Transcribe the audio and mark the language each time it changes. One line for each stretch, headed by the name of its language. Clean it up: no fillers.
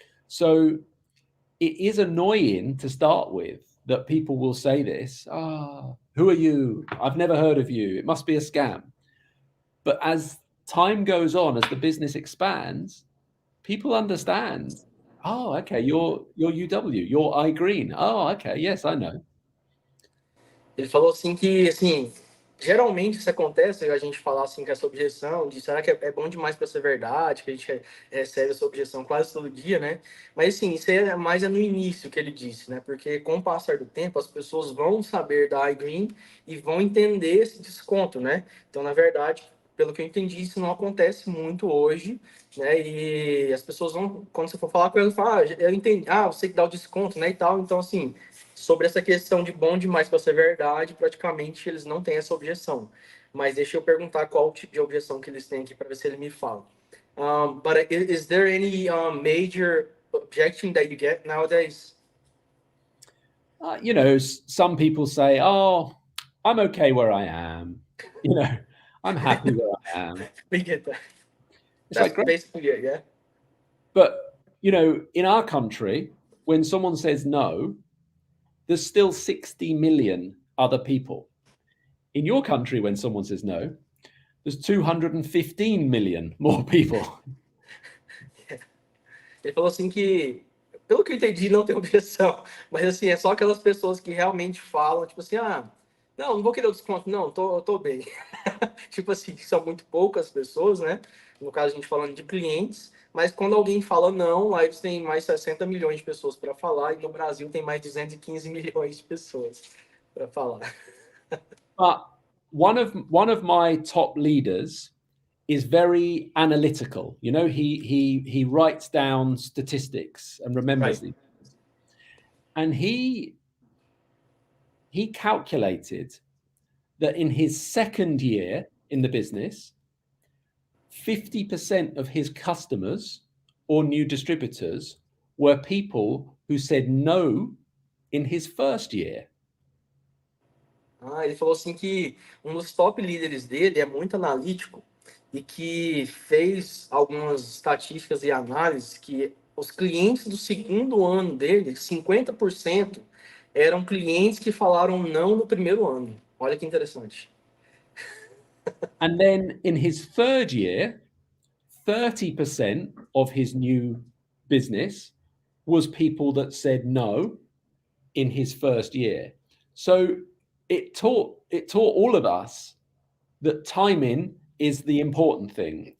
English: So it is annoying to start with that people will say this, who are you? I've never heard of you. It must be a scam. But as time goes on, as the business expands, people understand. Oh, okay, you're UW, you're iGreen. Oh, okay, yes, I know.
Portuguese: Ele falou assim que, assim, geralmente isso acontece, a gente falar assim com essa objeção de será que é bom demais para ser verdade, que a gente recebe essa objeção quase todo dia, né? Mas assim, isso é mais no início que ele disse, né? Porque com o passar do tempo, as pessoas vão saber da iGreen e vão entender esse desconto, né? Então, na verdade, pelo que eu entendi, isso não acontece muito hoje, né? E as pessoas vão, quando você for falar com eles, falam, eu entendi, você que dá o desconto, né, e tal. Então, assim, sobre essa questão de bom demais para ser verdade, praticamente eles não têm essa objeção. Mas deixa eu perguntar qual o tipo de objeção que eles têm aqui para ver se ele me fala.
English: But is there any major objection that you get nowadays? Some people say, I'm okay where I am. I'm happy where I am. We get that. It's That's like, basically it, yeah. But, in our country, when someone says no, there's still 60 million other people. In your country, when someone says no, there's 215 million more people.
Portuguese: Ele falou assim que, pelo que eu entendi, não tem objeção. Mas assim, é só aquelas pessoas que realmente falam, tipo assim, não vou querer o desconto, não, tô bem. Tipo assim, são muito poucas pessoas, né? No caso, a gente falando de clientes, mas quando alguém fala não, lá eles têm mais 60 milhões de pessoas para falar, e no Brasil tem mais 215 milhões de pessoas para falar.
English: But one of my top leaders is very analytical. You know, he writes down statistics and remembers them. And he calculated that in his second year in the business, 50% of his customers or new distributors were people who said no in his first year.
Portuguese: Ele falou assim que um dos top líderes dele é muito analítico e que fez algumas estatísticas e análises que os clientes do segundo ano dele, 50% eram clientes que falaram não no primeiro ano. Olha que interessante.
English: And then in his third year, 30% of his new business was people that said no in his first year. So it taught all of us that timing is the important thing.